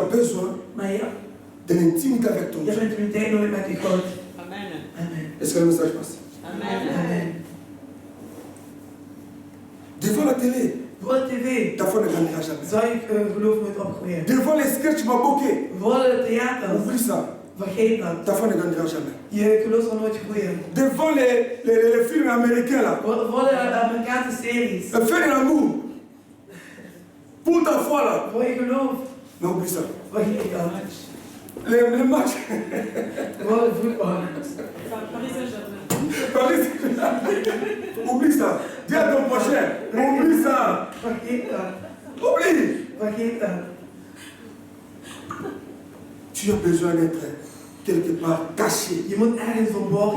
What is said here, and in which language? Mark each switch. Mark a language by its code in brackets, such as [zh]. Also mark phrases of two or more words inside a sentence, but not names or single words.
[fr] besoin de l'intimité avec ton Dieu. Amen. Est-ce que le message passe? Amen. Devant la télé, [nl] Voor de tv [fr] ta foi ne grandira jamais. [nl] zou ik geloof nooit opgroeien. [fr] Devant les sketchs maboké, [nl] Voor het theater, [fr] oublie ça. [nl] vergeet dat. [fr] Ta foi ne grandira jamais. [nl] Je geloof zal nooit groeien. [fr] Devant les films américains là, [nl] Voor de Amerikaanse series, [fr] fais de l'amour pour ta foi là. [nl] voor je geloof, [fr] Mais oublie ça. [nl] vergeet dat. [fr] Les matchs. [nl] Voor de voetbal. [fr] Paris Saint-Germain. Oublie ça. Dis à ton prochain, oublie ça. [nl] Vergeet dat. [fr] Oublie. [nl] Vergeet dat. [fr] Tu as besoin d'être quelque part caché. [nl] Je moet ergens verborgen